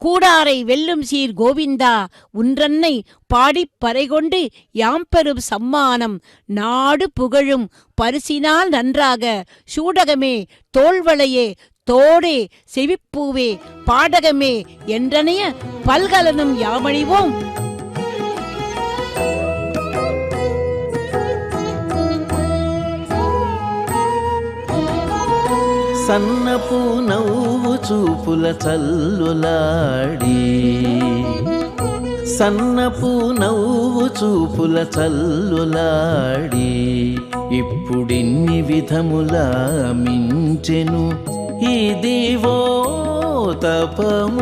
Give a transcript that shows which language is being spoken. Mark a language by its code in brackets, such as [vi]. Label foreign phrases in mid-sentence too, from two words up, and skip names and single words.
[ta] கூடாரை வெல்லும் சீர் கோவிந்தா உன்றன்னை பாடிப் பறைகொண்டு யாம் பெறும் சம்மானம் நாடு புகழும் பரிசினால் நன்றாக சூடகமே தோள்வளையே தோடே செவிப்பூவே பாடகமே என்றனைய பல்கலனும் யாமணிவோம். [te] సన్నపు నవ్వు చూపుల చల్లులాడి సన్నపు నవ్వు చూపుల చల్లులాడి ఇప్పుడిన్ని విధముల మించెను ఇదివో తపము.